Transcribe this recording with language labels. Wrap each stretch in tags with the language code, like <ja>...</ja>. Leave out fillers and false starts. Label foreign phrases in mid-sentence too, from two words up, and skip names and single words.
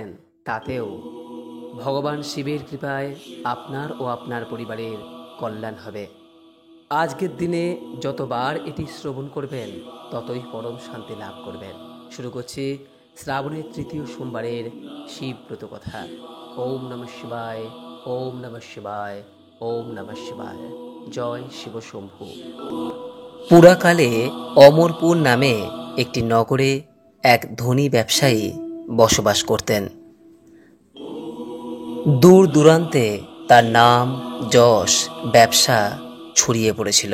<bn>তাতেও ভগবান শিবের কৃপায় আপনার ও আপনার পরিবারের কল্যাণ হবে। আজকের দিনে যতবার এটি শ্রবণ করবেন, ততই পরম শান্তি লাভ করবেন। শুরু করছি শ্রাবণের তৃতীয় সোমবারের শিব ব্রত কথা।</bn> <sa>ওম নমঃ শিবায়, ওম নমঃ শিবায়, ওম নমঃ শিবায়।</sa> <bn>জয় শিব শম্ভু। পুরাকালে অমরপুর নামে একটি নগরে এক ধনী ব্যবসায়ী বসবাস করতেন। দূর দূরান্তে তার নাম, যশ, ব্যবসা ছড়িয়ে পড়েছিল।</bn>